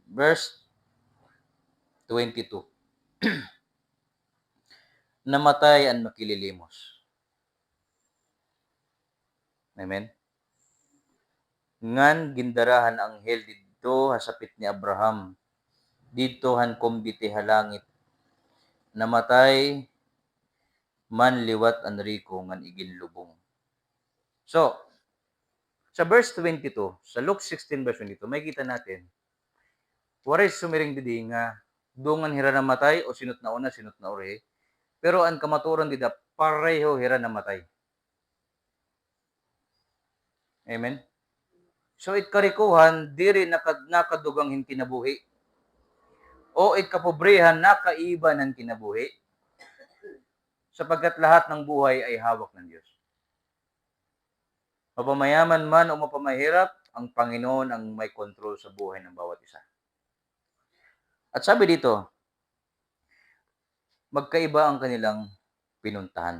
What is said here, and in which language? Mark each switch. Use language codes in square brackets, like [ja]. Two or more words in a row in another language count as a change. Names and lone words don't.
[tl] Verse 22. Namatay ang makililimos. Amen? [war] Ngan gindarahan ang anghel dito hasapit ni Abraham. Dito han kumbiti halangit. Namatay man liwat ang riko ngan iginlubong. [tl] So, sa verse 22, sa Luke 16 verse 22, makikita natin, [war] waray sumiring didi nga, dungan hira namatay o sinot na una, sinot na uri, pero ang kamaturan dida, pareho hira namatay. Amen? So, itkarikuhan, diri nakadugang hin kinabuhi. O itkapobrihan, nakaiba ng kinabuhi. [tl] Sapagkat lahat ng buhay ay hawak ng Diyos. Mapamayaman man o mapamahirap, ang Panginoon ang may control sa buhay ng bawat isa. At sabi dito, magkaiba ang kanilang pinuntahan.